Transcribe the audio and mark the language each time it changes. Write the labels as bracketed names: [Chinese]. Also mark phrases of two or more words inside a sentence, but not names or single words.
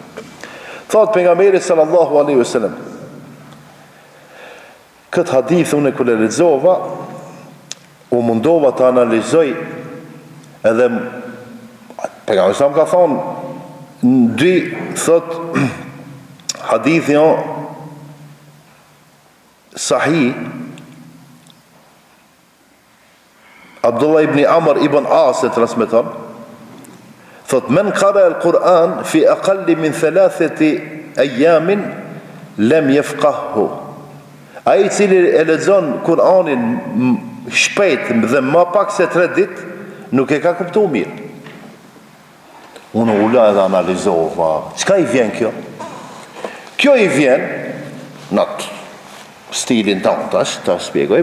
[Albanian] Thotë pejgamberi [Arabic] صلى الله عليه وسلم, [Albanian] këtë hadith unë e kule lexova, u mundova të analizoj edhe Pejgamberi sa ka thonë në dy, thot hadithi sahih, Abdullah ibn Amr ibn As e transmeton, thot [Arabic] من قرأ القرآن في أقل من 3 أيام لم يفقهه. [Albanian] Ai cili e lexon Kur'anin shpejt dhe më pak se 3 ditë nuk e ka kuptuar mirë. Unë ula edhe analizova, çka i vjen kjo? Kjo i vjen në stilin tonë, ta shpjegoj.